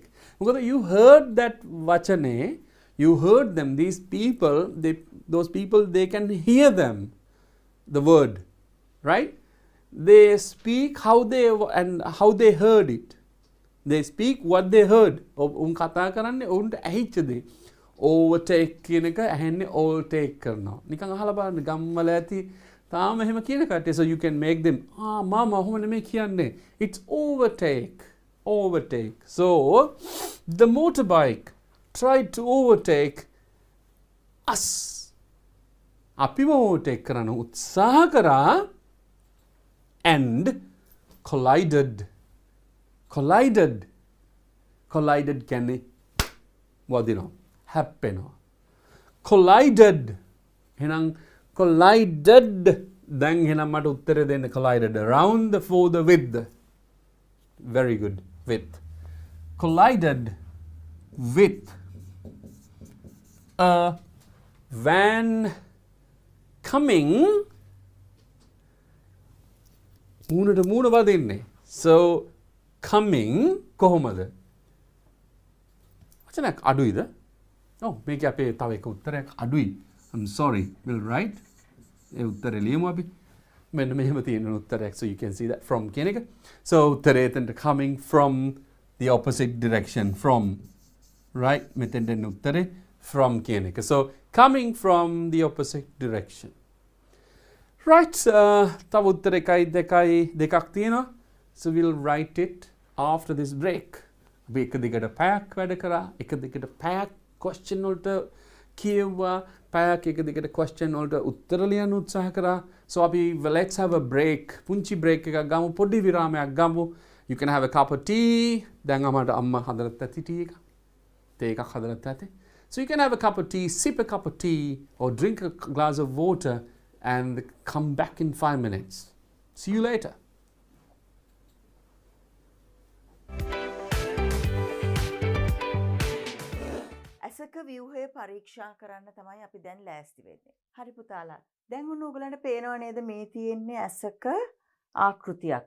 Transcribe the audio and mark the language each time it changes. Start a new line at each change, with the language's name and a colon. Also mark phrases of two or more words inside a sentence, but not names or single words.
English: මොකද you heard that වචනේ, you heard them, these people, those people they can hear them, the word, right? They speak how they heard it. They speak what they heard.
Sinhala: උන් කතා කරන්නේ උන්ට ඇහිච්ච දේ. overtake කියන එක ඇහෙන්නේ
English: all take
Sinhala: කරනවා. නිකන් අහලා බලන්න ගම්වල ඇති තාම එහෙම කියන කට්ටිය.
English: So you can make them
Sinhala: මාමා ඔහොම නෙමෙයි කියන්නේ.
English: It's overtake. Overtake. So the motorbike tried to overtake us.
Sinhala: අපිව overtake කරන්න උත්සාහ කරා
English: and collided.
Sinhala: Collided කියන්නේ වදිනවා. හැප්පෙනවා. Collided. එහෙනම් collided. දැන් එහෙනම් මට උත්තරේ දෙන්න.
English: Collided. Around for the width. Very good. Width. Collided with a van coming.
Sinhala: මූණට මූණ වදින්නේ.
English: So coming
Sinhala: කොහොමද? වචනයක් අඩුයිද? ඔව් මේක අපේ තව එක උත්තරයක් අඩුයි.
English: I'm sorry. We'll write.
Sinhala: ඒ උත්තරේ ලියමු අපි. මෙන්න මෙහෙම තියෙන උත්තරයක්.
English: So you can see that from
Sinhala: කියන එක.
English: So
Sinhala: උත්තරේ එතනට
English: coming from the opposite direction from, right?
Sinhala: මෙතෙන්ට එන උත්තරේ from කියන එක.
English: So coming from the opposite direction. Right.
Sinhala: තව උත්තර දෙකක් තියෙනවා.
English: So we'll write it after this break.
Sinhala: අපි එක දිගට පැයක් වැඩ කරා. එක දිගට පැයක් question වලට කියුවා. පැයක් එක දිගට question වලට උත්තර ලියන්න උත්සාහ කරා.
English: So අපි let's have a break.
Sinhala: පුංචි break එකක් ගමු. පොඩි විරාමයක් ගමු.
English: You can have a cup of tea.
Sinhala: දැන් අම්මා හදලා ඇති tea එක. තේ එකක් හදලා ඇති.
English: So you can have a cup of tea, sip a cup of tea or drink a glass of water and come back in 5 minutes. See you later.
Sinhala: ඇසක ව්‍යුහය පරීක්ෂා කරන්න තමයි අපි දැන් ලෑස්ති වෙන්නේ. හරි පුතාලා. දැන් ඔන්න ඔයගලන්ට පේනව නේද මේ තියෙන්නේ ඇසක ආකෘතියක්.